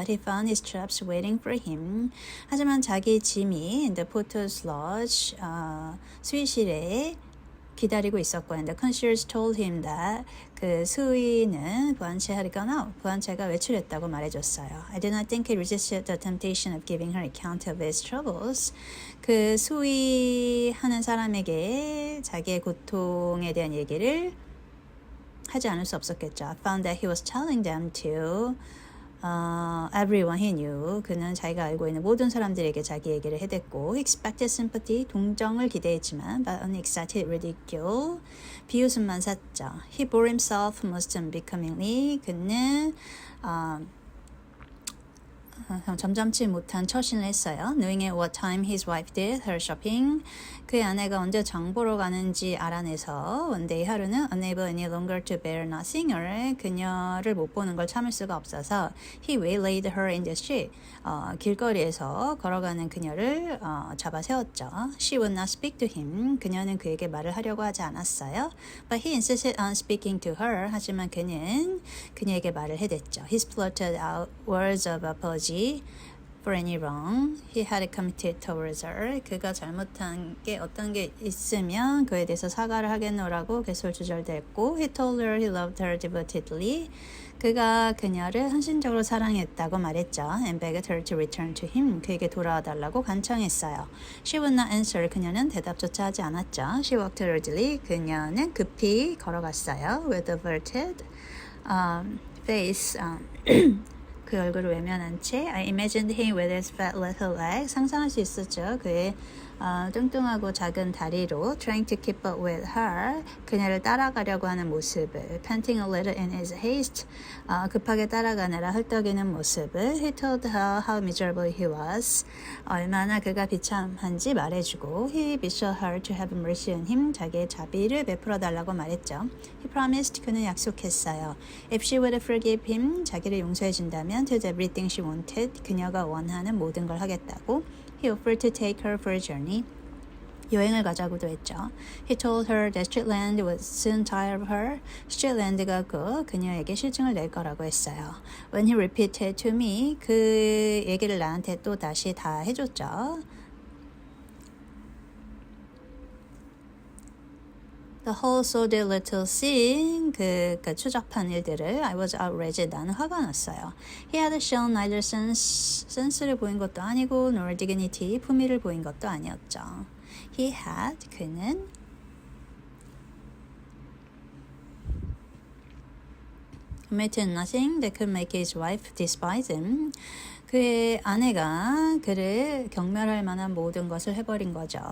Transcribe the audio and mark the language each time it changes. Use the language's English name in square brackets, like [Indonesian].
[English] But he found his traps waiting for him [Korean] 하지만 자기 짐이 [English] in the porter's lodge [Korean] 수의실에 기다리고 있었고 [English] and the concierge told him that [Korean] 그 수의는 부한체가 외출했다고 말해줬어요. [English] I did not think he resisted the temptation of giving her account of his troubles. [Korean] 그 수의하는 사람에게 자기의 고통에 대한 얘기를 하지 않을 수 없었겠죠. [English] I found that he was telling them to everyone he knew. [Korean] 그는 자기가 알고 있는 모든 사람들에게 자기 얘기를 해댔고 [English] he expected sympathy, [Korean] 동정을 기대했지만 [English] but only excited ridicule, [Korean] 비웃음만 샀죠. [English] He bore himself most unbecomingly. [Korean] 그는 점잖지 못한 처신을 했어요. [English] Knowing at what time his wife did her shopping. [Korean] 그의 아내가 언제 장 보러 가는지 알아내서 [English] one day [Korean] 하루는 [English] unable any longer to bear not seeing her. [Korean] 그녀를 못 보는 걸 참을 수가 없어서 [English] he waylaid her in the street. [Korean] 길거리에서 걸어가는 그녀를 잡아 세웠죠. [English] She would not speak to him. [Korean] 그녀는 그에게 말을 하려고 하지 않았어요. [English] But he insisted on speaking to her. [Korean] 하지만 그는 그녀에게 말을 해댔죠. [English] He spluttered out words of apology for any wrong he had committed towards her. [Korean] 그가 잘못한 게 어떤 게 있으면 그에 대해서 사과를 하겠노라고 개솔주절댔고 [English] he told her he loved her devotedly. [Korean] 그가 그녀를 헌신적으로 사랑했다고 말했죠. [English] and begged her to return to him. [Korean] 그에게 돌아와달라고 간청했어요. [English] She would not answer. [Korean] 그녀는 대답조차 하지 않았죠. [English] She walked hurriedly. [Korean] 그녀는 급히 걸어갔어요. [English] with averted face. [Korean] 그 얼굴을 외면한 채 [English] I imagined him with his fat little legs. [Korean] 상상할 수 있었죠. 그의 뚱뚱하고 작은 다리로 [English] trying to keep up with her. [Korean] 그녀를 따라가려고 하는 모습을 [English] panting a little in his haste. [Korean] 급하게 따라가느라 헐떡이는 모습을 [English] He told her how miserable he was. [Korean] 얼마나 그가 비참한지 말해주고 [English] He besought her to have mercy on him. [Korean] 자기의 자비를 베풀어 달라고 말했죠. [English] He promised. [Korean] 그는 약속했어요. [English] If she would forgive him. [Korean] 자기를 용서해 준다면 [English] to do everything she wanted. [Korean] 그녀가 원하는 모든 걸 하겠다고. [English] He offered to take her for a journey. [Korean] 여행을 가자고도 했죠. [English] He told her that Streetland would soon tire of her. [Korean] Streetland가 그녀에게 실증을 낼 거라고 했어요. [English] When he repeated to me, [Korean] 그 얘기를 나한테 또 다시 다 해줬죠. [English] The whole sordid little scene, [Korean] 그 추잡한 일들을 [English] I was outraged. [Korean] 나는 화가 났어요. [English] He had shown neither sense [Korean] 를 보인 것도 아니고 [English] nor dignity, [Korean] 품위를 보인 것도 아니었죠. [English] He had, [Korean] 그는 [English] committed nothing that could make his wife despise him. [Korean] 그의 아내가 그를 경멸할 만한 모든 것을 해버린 거죠.